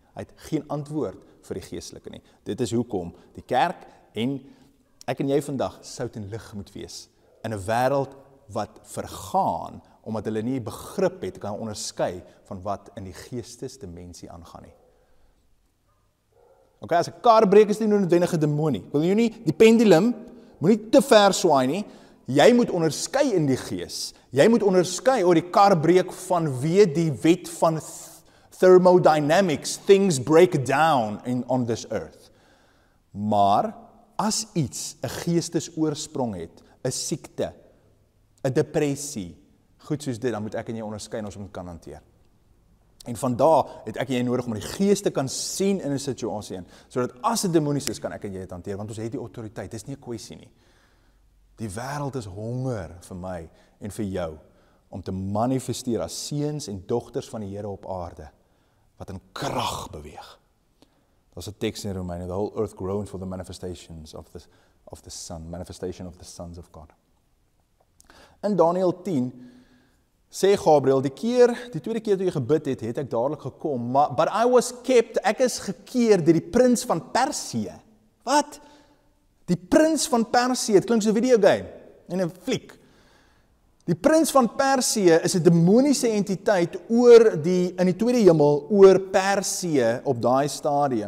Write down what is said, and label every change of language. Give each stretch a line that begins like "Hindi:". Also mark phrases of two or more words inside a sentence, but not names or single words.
Afrikaans: Hy het geen antwoord vir die geestelike nie. Dit is hoekom die kerk en ek en jy vandag sout en lig moet wees in 'n wêreld wat vergaan, omdat hulle nie begrip het, kan onderskei van wat in die geestesdimensie aangaan nie. Okay, as 'n kar breek is nie noodwendig 'n demonie. Wil jy nie, die pendulum moet nie te ver swaai nie. Jy moet onderskei in die gees. Jy moet onderskei oor die kar breek vanweë die wet van thermodynamics.
English: Things break down on this earth.
Afrikaans: Maar as iets 'n geestesoorsprong het, 'n siekte, 'n depressie, goed soos dit, dan moet ek en jy onderskei en ons moet kan hanteer. En vandaar het ek en jy nodig om die gees te kan sien in 'n situasie in, sodat as dit demonies is, kan ek en jy dit hanteer, want ons het die autoriteit, dis nie 'n kwessie nie. Die wêreld is honger vir my en vir jou, om te manifesteer as seuns en dogters van die Here op aarde, wat in krag beweeg. Daar's 'n teks in Romeine,
English: the whole earth groans for the manifestations of the Son, manifestation of the sons of God.
Afrikaans: In Daniël 10 sê Gabriël, die tweede keer toe jy gebid het, het ek dadelik gekom,
English: but I was kept,
Afrikaans: ek is gekeer deur die prins van Persië. Wat? Die prins van Persië, het klink so 'n videogame, en 'n fliek. Die prins van Persië is 'n demoniese entiteit in die tweede hemel, oor Persië op daai stadium.